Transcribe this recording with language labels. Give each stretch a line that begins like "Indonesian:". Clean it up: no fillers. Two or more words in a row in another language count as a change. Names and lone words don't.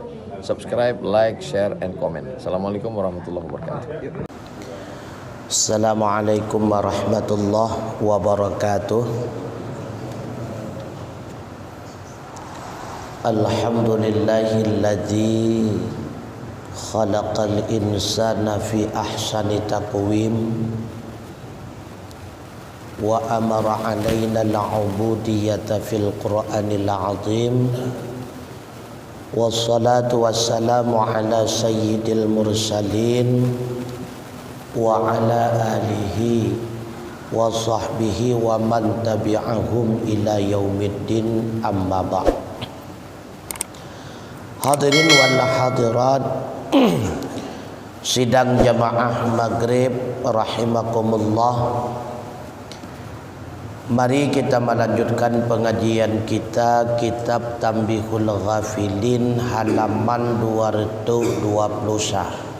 English: Subscribe, like, share, and comment.
Arabic: السلام عليكم ورحمة الله وبركاته. السلام عليكم ورحمة الله وبركاته. الحمد لله الذي خلق الإنسان في أحسن تقويم وأمر علينا العبودية في القرآن العظيم. والصلاة والسلام على سيد المرسلين وعلى آله وصحبه ومن تبعهم إلى يوم الدين، أما بعد. الحاضرين والحاضرات
Indonesian: sidang jamaah maghrib
Arabic: rahimakumullah.
Indonesian: Mari kita melanjutkan pengajian kita kitab Tanbihul Ghafilin halaman 220.